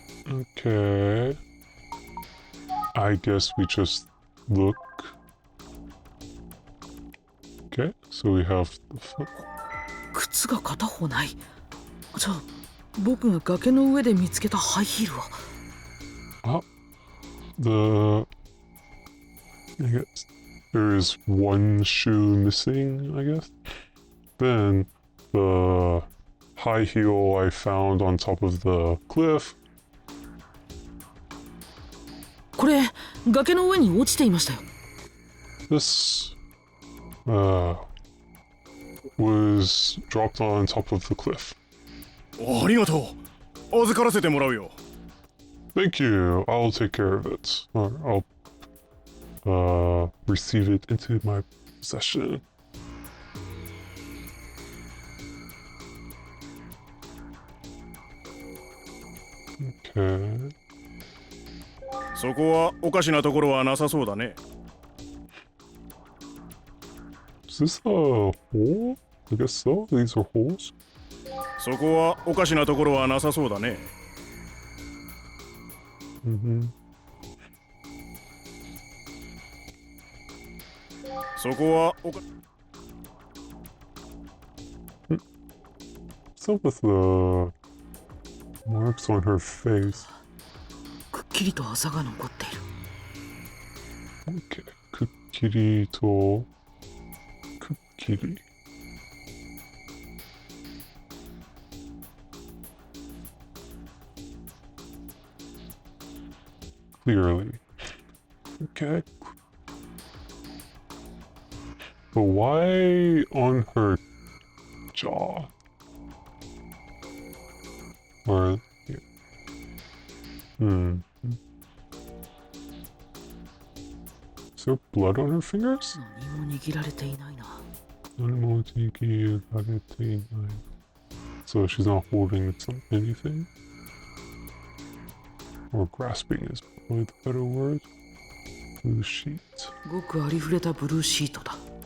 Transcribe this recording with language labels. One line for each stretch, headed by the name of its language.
English: Okay. I guess we just look. Okay, so we have the foot.
Japanese: 靴が片方ない。じゃあ僕が崖の上で見つけたハイヒールは。
English: Ah, the. I guess there is one shoe missing, I guess. Then the high heel I found on top of the cliff.
Japanese: これ崖の上に落ちていましたよ。
English: This was dropped on top of the cliff.
Japanese: ありがとう。預からせてもらうよ。
English: Thank you. I'll take care of it. Or I'll receive it into my possession. Okay.
Japanese: そこはおかしなところはなさそうだね。
English: Is this a hole? I guess so. These are holes.
Japanese: そこはおかしなところはなさそうだね。 Mm-hmm. そこはおか
English: What's up with the marks on her face?
Japanese: くっきりとあざが残っている。 Okay. Kukkiri to Kukkiri.
English: Clearly. Okay. But why on her jaw? Or here. Is there blood on her fingers?
Japanese: 何も握られていないな。
English: So she's not holding anything? Or grasping is probably the better word. Blue sheet.
Japanese: ごくありふれたブルーシートだ。